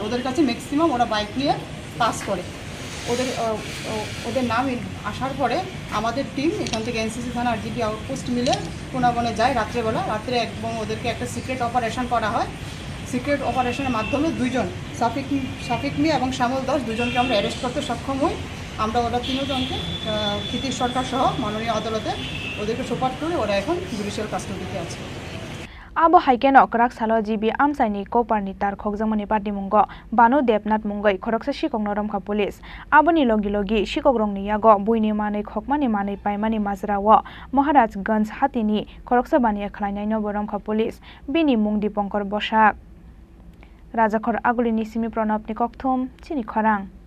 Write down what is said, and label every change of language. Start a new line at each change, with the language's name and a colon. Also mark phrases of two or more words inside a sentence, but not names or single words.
Bangla: ওদের কাছে ম্যাক্সিমাম ওরা বাইক নিয়ে পাস করে। ওদের নাম আসার পরে আমাদের টিম এখান থেকে এনসিসি থানা আর জিবি আউটপোস্ট মিলে পুনাবনে যায় রাত্রে এবং ওদেরকে একটা
English: secret operation
Bangla: করা হয়।
English: secret operation
Bangla: মাধ্যমে 2 জন শাফিক মিয়া এবং শ্যামল দাস 2 জনকে আমরা অ্যারেস্ট করতে সক্ষম হই। আমরা ওরা 3 জনকে ক্ষিতির সরকার সহ মাননীয় আদালতে ওদেরকে সোপাট করে ওরা এখন
English: judicial custody
Bangla: আছে।
Kok Borok: Abo haikeno krak salo jibi amsaini koparni tar khokjamani party mungo banu debnat mungai khoroksa sikokno romkha police aboni logi sikogrongni yago buini manai khokmani manai paimani majrawo Maharajganj hatini khoroksa baniya khlainai no boromkha police bini mung Dipankar Bosak Rajakhor agulini simi pranabni kokthum Chini Khorang